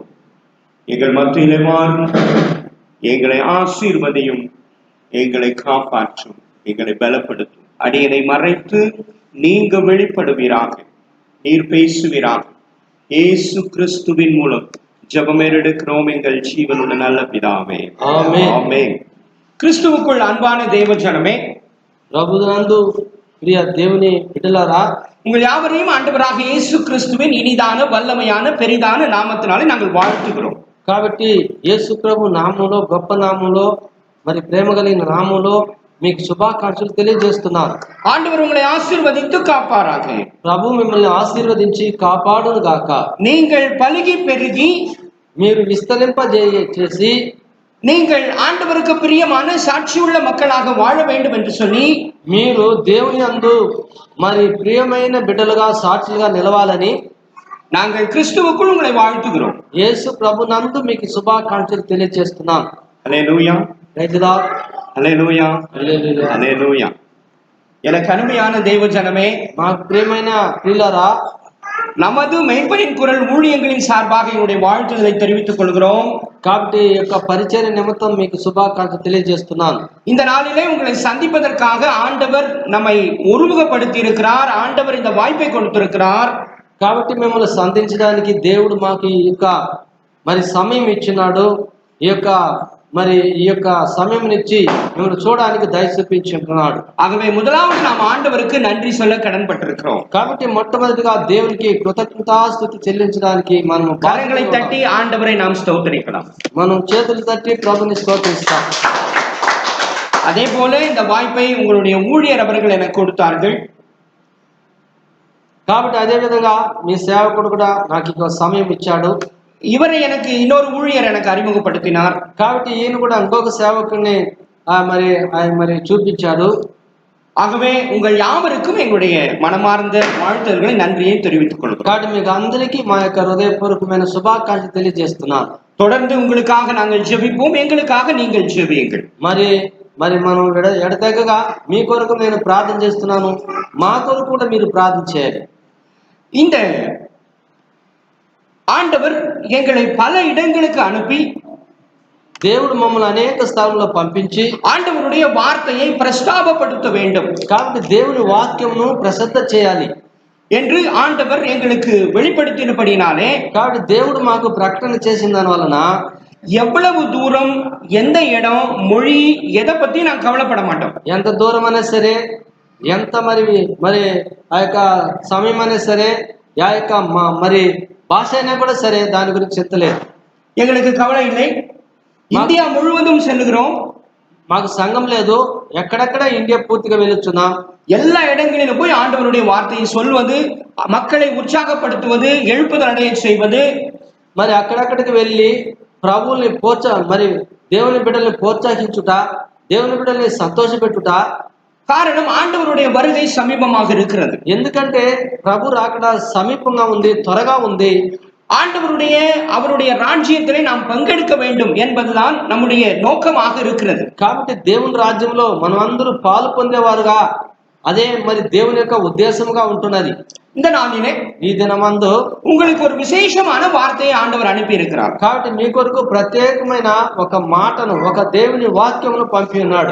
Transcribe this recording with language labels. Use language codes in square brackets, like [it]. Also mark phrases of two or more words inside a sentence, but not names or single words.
[ta] எங்கள் மத்தியிலே வாரும், எங்களை ஆசீர்வதியும், எங்களை காப்பாற்றும், எங்களை பலப்படுத்தும். அடியனை மறைத்து நீங்க வெளிப்படுவீராக, நீர் பேசுவீராக. இயேசு கிறிஸ்துவின் மூலம் ஜெபம் எடுக்கிறோம் எங்கள் ஜீவனுள்ள நல்ல பிதாவே, ஆமென். ஆமென். கிறிஸ்துவுக்குள் அன்பான தேவ ஜனமே, [te] ప్రభునందు ప్రియ దేవుని బిడ్డలారా, [ta] உங்கள் யாவரையும் ஆண்டவராக இயேசு கிறிஸ்துவின் இனிதான வல்லமையான பெரிதான நாமத்தினாலே நாங்கள் வாழ்த்துகிறோம். [te] కాబట్టి యేసు ప్రభు నామములో, గొప్ప నామములో, మరి ప్రేమ కలిగిన నామములో మీకు శుభాకాంక్షలు తెలియజేస్తున్నారు. [ta] ஆண்டவர் உங்களை ஆசீர்வதித்து காப்பாராக. [te] ప్రభు మిమ్మల్ని ఆశీర్వదించి కాపాడును గాక. [ta] நீங்கள் பலுகி பெருகி [te] మీరు విస్తరింపజేసి [ta] நீங்கள் ஆண்டவருக்கு பிரியமான சாட்சியுள்ள மக்களாக வாழ வேண்டும் என்று சொல்லி [te] మీరు దేవుని యందు మరి ప్రియమైన బిడ్డలుగా, సాక్షులుగా నిలవాలని [ta] நாங்கள் கிறிஸ்துவுக்குள் உங்களை வாழ்த்துகிறோம். [te] యేసు ప్రభు నందు మీకు శుభాకాంక్షలు తెలియజేస్తున్నాం. [ta] அல்லேலூயா, [te] రైతులా, [ta] அல்லேலூயா, [te] హల్లెలూయా. [ta] அல்லேலூயா. எனக்கு அருமையான தேவ ஜனமே, [te] మాకు ప్రియమైన ప్రియులారా, [ta] நமது மெய்ப்பனின் குரல் ஊழியங்களின் சார்பாக என்னுடைய வாழ்த்துதலை தெரிவித்துக் கொள்கிறோம். [te] కాబట్టి ఈ యొక్క పరిచర్య నిమిత్తం మీకు శుభాకాంక్షలు తెలియజేస్తున్నాను. [ta] இந்த நாளிலே உங்களை சந்திப்பதற்காக ஆண்டவர் நம்மை ஒருமுகப்படுத்தி இருக்கிறார். ஆண்டவர் இந்த வாய்ப்பை கொடுத்திருக்கிறார். [te] కాబట్టి మిమ్మల్ని సంధించడానికి దేవుడు మాకు ఈ యొక్క మరి సమయం ఇచ్చినాడు. ఈ యొక్క సమయం ఇచ్చి మిమ్మల్ని చూడడానికి దయ చూపించుకుంటున్నాడు. [ta] ஆகவே முதலாவது நாம் ஆண்டவருக்கு நன்றி சொல்ல கடன்பட்டிருக்கிறோம். [te] కాబట్టి మొట్టమొదటిగా దేవునికి కృతజ్ఞతాస్తుతి చెల్లించడానికి మనం [ta] கரங்களை தட்டி ஆண்டவரை நாம் ஸ்தோத்திரிக்கலாம். [te] మనం చేతులు తట్టి ప్రభుని స్తోత్రిస్తాం. [ta] அதே போல இந்த வாய்ப்பை உங்களுடைய ஊழியர் அவர்கள் எனக்கு கொடுத்தார்கள். [te] కాబట్టి అదే విధంగా మీ సేవకుడు కూడా నాకు ఇక సమయం ఇచ్చాడు. [ta] இவரை எனக்கு இன்னொரு ஊழியர் எனக்கு அறிமுகப்படுத்தினார். [te] కాబట్టి ఈయన కూడా ఇంకొక సేవకుడిని మరి చూపించాడు. [ta] ஆகவே உங்கள் யாவருக்கும் எங்களுடைய மனமார்ந்த வாழ்த்துதல்களை நன்றியை தெரிவித்துக் கொள்கிறோம். [te] కాబట్టి మీకు అందరికీ మా యొక్క హృదయపూర్వకమైన శుభాకాంక్షలు తెలియజేస్తున్నాను. [ta] தொடர்ந்து உங்களுக்காக நாங்கள் ஜெபிப்போம், எங்களுக்காக நீங்கள் ஜெபியுங்கள். [te] మరి మనం ఎడతెగగా మీ కొరకు నేను ప్రార్థన చేస్తున్నాను, మా కొరకు కూడా మీరు ప్రార్థన చేయాలి. [ta] இந்த ஆண்டவர் எங்களை பல இடங்களுக்கு அனுப்பி [te] దేవుడు మమ్మల్ని అనేక స్థలంలో పంపించి [ta] ஆண்டவருடைய வார்த்தையை பிரஸ்தாபப்படுத்த வேண்டும் [te] కాబట్టి దేవుని వాక్యమును ప్రసిద్ధ చేయాలి [ta] என்று ஆண்டவர் எங்களுக்கு வெளிப்படுத்தினபடினாலே [te] కాబట్టి దేవుడు మాకు ప్రకటన చేసిన దాని వలన [ta] எவ்வளவு தூரம் எந்த இடம் மொழி எதை பத்தி நான் கவலைப்பட மாட்டோம் [te] ఎంత దూరం అయినా సరే ఎంత మరి మరి ఆ యొక్క సమయం అయినా సరే ఆ యొక్క మరి భాష అయినా కూడా సరే దాని గురించి చెత్తలేదు [ta] எங்களுக்கு கவலை இல்லை இந்தியா முழுவதும் செல்லுகிறோம் [te] మాకు సంఘం లేదు ఎక్కడెక్కడ ఇండియా పూర్తిగా వెళ్ళొచ్చున్నాం [ta] எல்லா இடங்களிலும் போய் ஆண்டவருடைய வார்த்தையை சொல்வது மக்களை உற்சாகப்படுத்துவது எழுப்புதல் அடைய செய்வது [te] మరి అక్కడక్కడికి వెళ్ళి ప్రభువుల్ని మరి దేవుని బిడ్డల్ని ప్రోత్సహించుట దేవుని బిడ్డల్ని సంతోషపెట్టుట [ta] காரணம் ஆண்டவருடைய வருகை சமீபமாக இருக்கிறது [te] ఎందుకంటే ప్రభు రాకడ సమీపంగా ఉంది త్వరగా ఉంది [ta] அவருடைய ராஜ்யத்திலே நாம் பங்கெடுக்க வேண்டும் என்பதுதான் நம்முடைய நோக்கமாக இருக்கிறது [te] కాబట్టి దేవుని రాజ్యంలో మనమందరూ పాలు పొందేవారుగా అదే మరి దేవుని యొక్క ఉద్దేశంగా ఉంటున్నది [ta] இந்த நாளிலே [te] ఈ దినమందు [ta] உங்களுக்கு ஒரு விசேஷமான வார்த்தையை ஆண்டவர் அனுப்பி இருக்கிறார் [te] కాబట్టి మీ కొరకు ప్రత్యేకమైన ఒక మాటను ఒక దేవుని వాక్యమును పంపి ఉన్నాడు